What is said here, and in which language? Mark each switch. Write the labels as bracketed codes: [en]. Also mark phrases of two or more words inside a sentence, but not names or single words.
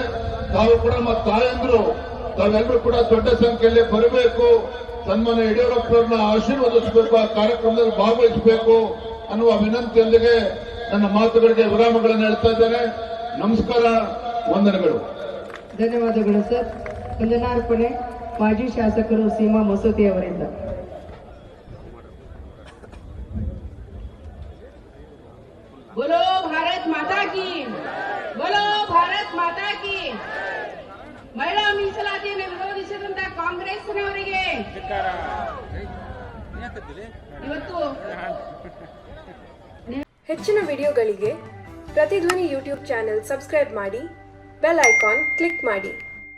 [kn] ತಾವು ಕೂಡ ನಮ್ಮ ತಾಯಂದ್ರು, ತಾವೆಲ್ಲರೂ ಕೂಡ ದೊಡ್ಡ ಸಂಖ್ಯೆಯಲ್ಲಿ ಬರಬೇಕು, ಸನ್ಮಾನ್ಯ ಯಡಿಯೂರಪ್ಪರನ್ನ ಆಶೀರ್ವದಿಸಬೇಕು, ಆ ಕಾರ್ಯಕ್ರಮದಲ್ಲಿ ಭಾಗವಹಿಸಬೇಕು ಅನ್ನುವ ವಿನಂತಿಯೊಂದಿಗೆ ನನ್ನ ಮಾತುಗಳಿಗೆ ವಿರಾಮಗಳನ್ನು ಹೇಳ್ತಾ ಇದ್ದೇನೆ. ನಮಸ್ಕಾರ, ವಂದನೆಗಳು. ಧನ್ಯವಾದಗಳು ಸರ್. ವಂದನಾರ್ಪಣೆ ಮಾಜಿ ಶಾಸಕರು ಸೀಮಾ ಮಸೂತಿ ಅವರಿಂದ. [hi] बोलो भारत माता की, बोलो भारत माता की. [kn] ಮಹಿಳಾ ಮೀಸಲಾತಿಯನ್ನು ವಿರೋಧಿಸಿದಂತ ಕಾಂಗ್ರೆಸ್ನವರಿಗೆ ಇವತ್ತು ಹೆಚ್ಚಿನ ವಿಡಿಯೋಗಳಿಗೆ ಪ್ರತಿಧ್ವನಿ ಯೂಟ್ಯೂಬ್ [en] channel subscribe [kn] ಮಾಡಿ, [en] bell icon click [kn] ಮಾಡಿ.